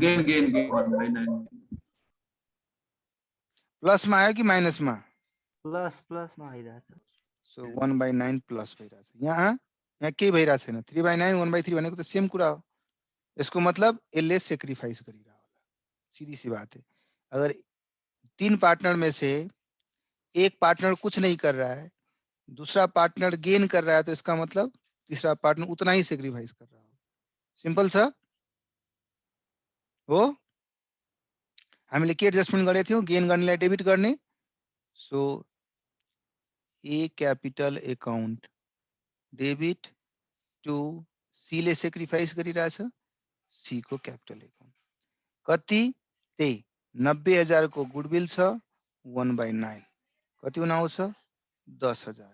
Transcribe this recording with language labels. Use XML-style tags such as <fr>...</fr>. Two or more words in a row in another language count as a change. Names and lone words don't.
<ne>गेन 1/9 प्लसमा आयो कि माइनसमा, प्लसमा आइरहेछ। सो 1/9 प्लस भइराछ। यहाँ के भइराछ छैन, 3/9 1/3 भनेको त सेम कुरा हो। यसको मतलब यसले सेक्रिफाइस गरिरहा होला,</ne> <hi>सीधी सी बात है। अगर 3 पार्टनर में से एक पार्टनर कुछ नहीं कर रहा है, दूसरा पार्टनर गेन कर रहा है, तो इसका मतलब तीसरा पार्टनर उतना ही सेक्रिफाइस कर रहा हो। सिंपल सा हो।</hi> <ne>हामीले के एडजस्टमेन्ट गरेको थियौं, गेन गर्नेलाई डेबिट गर्ने।</ne> <en>so A capital account debit to C</en> <ne>ले सेक्रिफाइस गरिरहेछ, सी को</ne> <en>capital account</en> <ne>कति, त्यही 90,000 को गुडविल छ, 1/9 कति हुन आउँछ, 10,000।</ne>